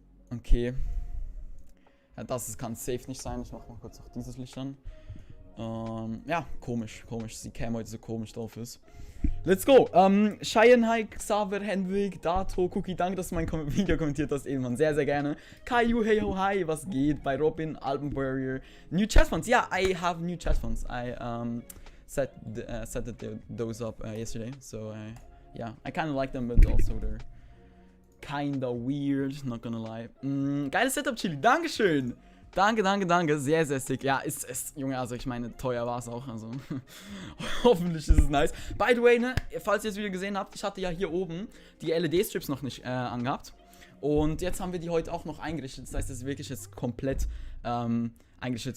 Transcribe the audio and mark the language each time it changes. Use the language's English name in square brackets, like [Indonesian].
[German] Okay. Ja, das kann safe nicht sein. Ich mache mal kurz auch dieses Licht an. Ja, komisch. Die Cam heute so komisch drauf ist. Let's go. Cheyenne, Hi, Xaver, Hendrik, Dato, Cookie, danke, dass du mein Video kommentiert hast, eben, sehr, sehr gerne. [English] Caillou, hey ho, hi, was geht? Bei Robin, Alben Warrior. New chat funds, yeah, I have new chat funds. I set those up yesterday, so yeah, I kind of like them, but also they're kinda weird, not gonna lie. [German] Geiles Setup, Chili, dankeschön. Danke, sehr, sehr sick. Ja, ist, Junge, also ich meine, teuer war es auch, also hoffentlich ist es nice. By the way, ne, falls ihr das Video gesehen habt, ich hatte ja hier oben die LED-Strips noch nicht angehabt. Und jetzt haben wir die heute auch noch eingerichtet, das heißt, es ist wirklich jetzt komplett eingerichtet.